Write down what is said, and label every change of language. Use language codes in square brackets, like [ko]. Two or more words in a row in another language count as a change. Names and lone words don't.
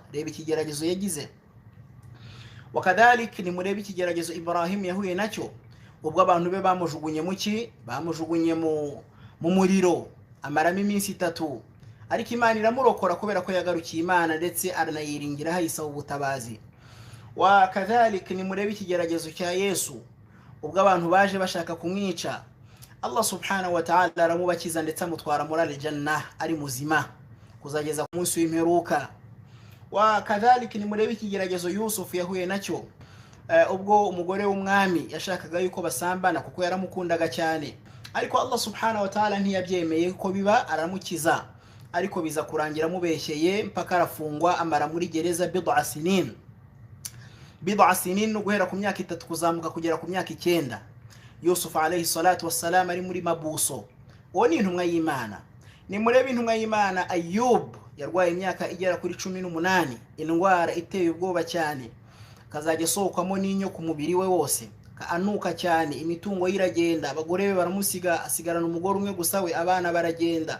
[rw] Reba ikigeragezo yagize. Wakadhalik ni murebe ikigeragezo Ibrahim yahuye nacyo ubwo abantu be bamujugunye muki, bamujugunye mu muriro amaramo iminsi 3, ariko Imana iramurokora kubera ko yagarukiye Imana ndetse aranayiringira hayisaba ubutabazi. Wakadhalik ni murebe ikigeragezo cya Yesu ubwo abantu baje bashaka kumwica, [ar] الله سبحانه وتعالى [rw] aramubakiza ndetse amutwara muri aljanna ari muzima kuzageza ku munsi w'imperuka. Wakadhalik ni murebe ikigeragezo Yusuf yahuye nacyo ubwo umugore w'umwami yashakaga yuko basambana kuko yaramukundaga cyane, ariko [ar] الله سبحانه وتعالى [rw] ntiyabyemeye ko biba, aramukiza, ariko biza kurangira mubeshyeye mpaka arafungwa amara muri gereza [ar] بضع سنين [rw] guhera ku myaka 3 kuzamuka kugera ku myaka 9. Yusuf [ar] عليه الصلاة والسلام [rw] ari muri mabuso. Uwo ni intumwa y'Imana. Ni murebe intumwa y'Imana Ayub yarwaye imyaka igera kuri 18, indwara iteye ubwoba cyane, kazajya sohokamo n'inyo ku mubiri we wose, kaanuka cyane, imitungo yiragenda, abagore be baramusiga, asigarana umugore umwe gusa we, abana baragenda.